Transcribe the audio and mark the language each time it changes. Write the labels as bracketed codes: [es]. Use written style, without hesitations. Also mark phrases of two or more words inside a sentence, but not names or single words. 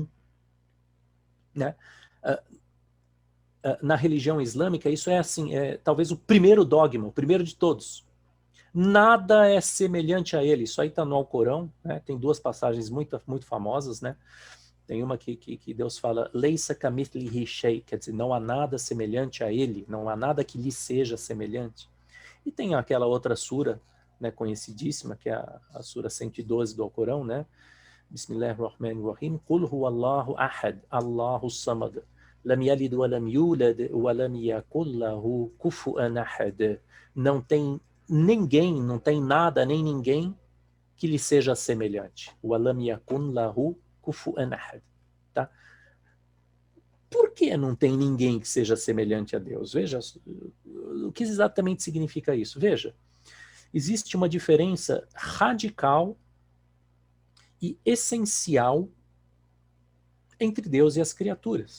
[pt] Né? Na religião islâmica, isso é assim, talvez o primeiro dogma, o primeiro de todos. Nada é semelhante a ele. Isso aí está no Alcorão, né? Tem duas passagens muito, muito famosas, né? Tem uma que Deus fala, [ar] ليس كمثله شيء, [pt] quer dizer, não há nada semelhante a ele, não há nada que lhe seja semelhante. E tem aquela outra sura, né, conhecidíssima, que é a sura 112 do Alcorão, né? [ar] بسم الله الرحمن الرحيم. قل هو الله أحد، الله الصمد، لم يلد ولم يولد ولم يكن له كفوا أحد. [pt] Não tem ninguém, não tem nada nem ninguém que lhe seja semelhante. [ar] ولم يكن له كفوا أحد. [pt] Tá? Por que não tem ninguém que seja semelhante a Deus? Veja, o que exatamente significa isso? Veja, existe uma diferença radical e essencial entre Deus e as criaturas.